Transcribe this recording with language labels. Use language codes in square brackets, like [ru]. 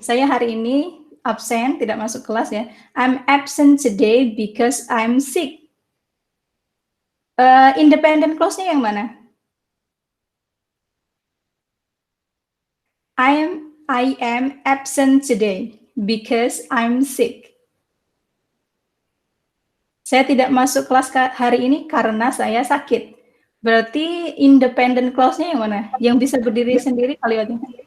[id] Saya hari ini absen, tidak masuk kelas ya. [en] I'm absent today because I'm sick. [id] Independent clause-nya yang mana? [en] I am absent today because I'm sick. [id] Saya tidak masuk kelas hari ini karena saya sakit. Berarti independent clause-nya yang mana? Yang bisa berdiri sendiri kalimatnya.